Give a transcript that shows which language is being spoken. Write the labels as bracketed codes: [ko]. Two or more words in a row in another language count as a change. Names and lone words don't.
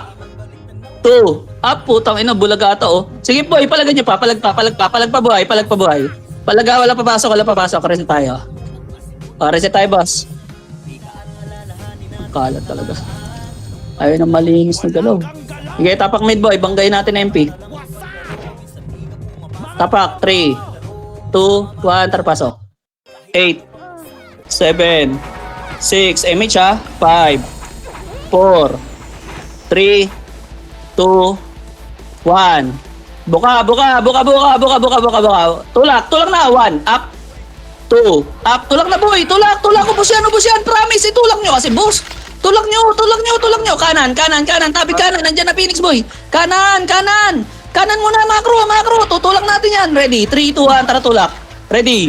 [tl] 2. Up. Putang ina. Bulaga ata oh. Sige, boy. Palagan nyo pa. Palag pa, buhay. Palaga. Wala papasok. Reset tayo. Reset tayo, boss. Kalat talaga. Ayaw na malinis na galaw. Sige, tapak mid boy. Banggay natin MP. Tapak. 3, 2, 1. Tarpasok. 8, 7, 6. MH ha. 5, 4, 3, 2, 1. Buka. Tulak na. 1. Up. 2. Up. Tulak na boy. Tulak. Ubus yan. Promise. Itulak nyo kasi boss. Tulak nyo. Kanan. Tabi kanan. Nandyan na Phoenix boy. Kanan muna. Macro. Tutulak natin yan. Ready. 3, 2, 1. Tara tulak. Ready.